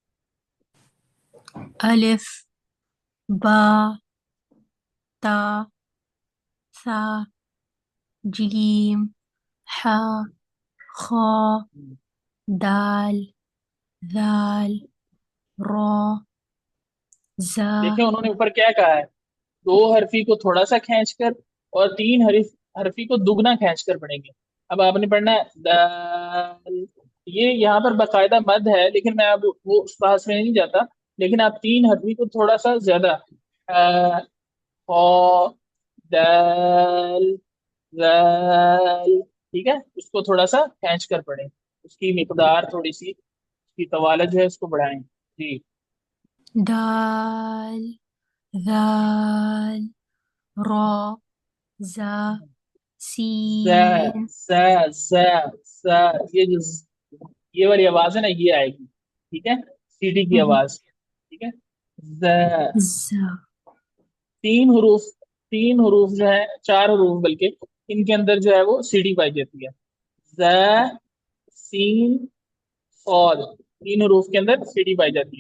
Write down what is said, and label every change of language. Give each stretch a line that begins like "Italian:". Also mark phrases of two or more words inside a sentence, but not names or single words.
Urdu: الف، با، تا، ثا، جیم، حا، خا، دال، دال، را، زا, دیکھیے انہوں نے اوپر کیا کہا ہے، دو حرفی کو تھوڑا سا کھینچ کر اور تین حرفی کو دگنا کھینچ کر پڑھیں گے. اب آپ نے پڑھنا ہے دال, یہ یہاں پر باقاعدہ مد ہے، لیکن میں اب وہ اس بحث میں نہیں جاتا، لیکن آپ تین حرفی کو تھوڑا سا زیادہ خا، دال، ذال، ٹھیک ہے، اس کو تھوڑا سا کھینچ کر پڑھیں، اس کی مقدار تھوڑی سی، اس کی طوالت جو ہے اس کو بڑھائیں. جی. دال، ذال، را، زا، ز سین. س س س یہ جو یہ والی آواز ہے نا، یہ آئے گی، ٹھیک ہے، سیٹی کی ہم، آواز. ٹھیک ہے. ز. زا. تین حروف، تین حروف جو ہے، چار حروف بلکہ، ان کے اندر جو ہے وہ سیڑھی پائی جاتی ہے. ز، سین، صاد، تین حروف کے اندر سیڑھی پائی جاتی ہے.